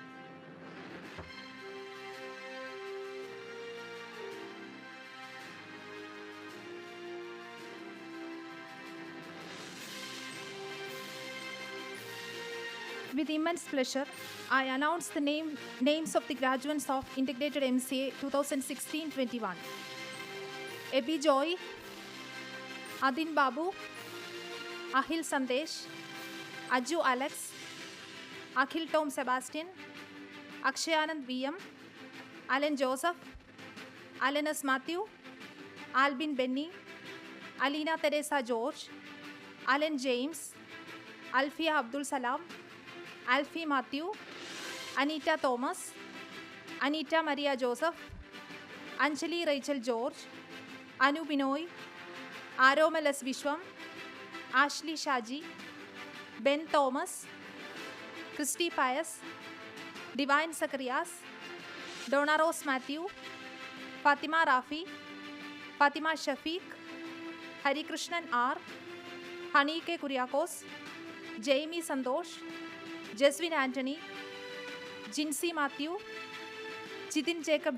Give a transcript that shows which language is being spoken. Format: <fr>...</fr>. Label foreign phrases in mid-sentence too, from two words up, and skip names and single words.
<en>With immense pleasure, I announce the names of the graduates of Integrated MCA 2016-21. Ebi Joy, Adin Babu, Ahil Sandesh, Aju Alex, Akhil Tom Sebastian, Akshayanand VM, Alan Joseph, Alan S. Matthew, Albin Benny, Alina Teresa George, Alan James, Alfia Abdul Salam, Alfie Matthew, Anita Thomas, Anita Maria Joseph, Anjali Rachel George, Anu Binoy, Aromal S. Vishwam, Ashley Shaji, Ben Thomas, Christy Pius, Divine Zacharias, Donna Rose Matthew, Fatima Rafi, Fatima Shafiq, Hari Krishnan R, Hani K. Kuriakos, Jamie Santosh, Jeswin Anthony, Jinsey Matthew, Chitin Jacob</en>